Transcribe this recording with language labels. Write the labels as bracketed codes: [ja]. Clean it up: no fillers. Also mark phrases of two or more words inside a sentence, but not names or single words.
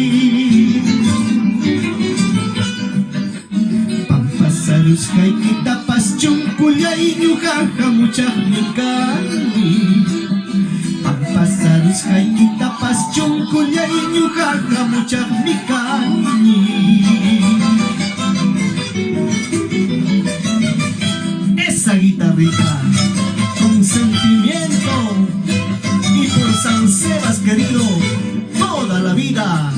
[qu] Pampasarus Cayquitapas, Chuncuyay, Ñujaja, Muchajmicani. Pampasarus Cayquitapas, Chuncuyay, Ñujaja, Muchajmicani. [es] Esa guitarrita con sentimiento, y por San Sebas querido toda la vida.